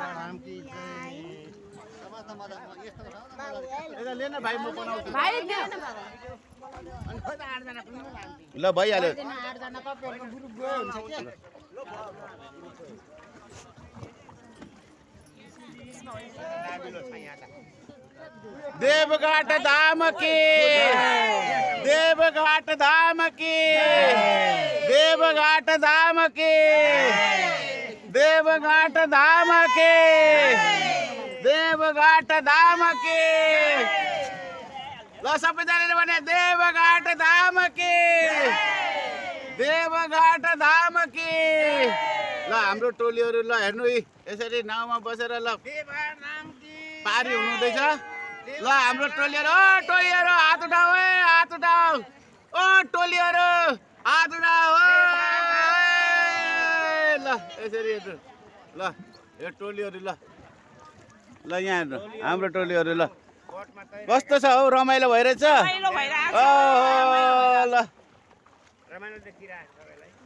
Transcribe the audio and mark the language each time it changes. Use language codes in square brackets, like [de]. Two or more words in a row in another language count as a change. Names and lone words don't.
[ne] ल भइहाल्यो देवघाट धाम की देवघाट धाम की देवघाट धाम की देवघाट धाम की देवघाट धाम की ल सबैजनाले भने देवघाट धाम की देवघाट धाम की ल हाम्रो टोलीहरु ल हेर्नु यसरी नाउँमा बसेर ल पारी हुनुहुँदैछ ल हाम्रो टोलीहरु ओ टोलीहरु हात उठाऊ है हात उठाऊ ओ टोलीहरु हात उठाऊ ल यसरी हेर्नु ल यो टोलीहरु ल ल यहाँ हेर्नु हाम्रो टोलीहरु ल कस्तो छ हौ रमाइलो भइरहेछ ओ ल रमाइलो देखिरहेछ सबैलाई